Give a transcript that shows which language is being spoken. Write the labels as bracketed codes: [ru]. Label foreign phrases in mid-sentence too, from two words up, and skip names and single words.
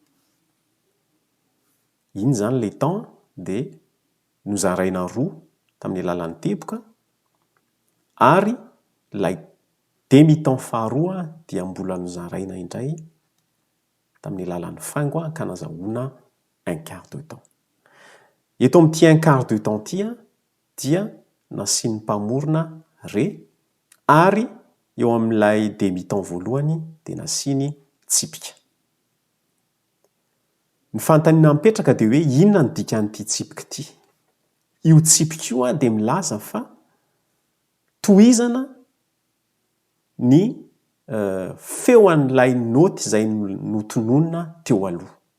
[mg] Iny zany [fr] le temps [mg] dia nozaraina roa tamin'ny alalan'ny teboka ary ilay demi-temps faharoa dia mbola nozaraina indray tamin'ny alalan'ny faingo ka nazahoana [fr] un quart de temps. [mg] Eto amin'ity [fr] un quart de temps [mg] ity dia nasiany mpamorona re ary eo amin'ilay demi-temps voalohany dia nasiany tsipika. Ny fanontaniana mipetraka dia hoe inona ny dikan'ity tsipika ity? Io tsipika io dia milaza fa tohizana ny feo an'ilay noty izay notononona teo aloha.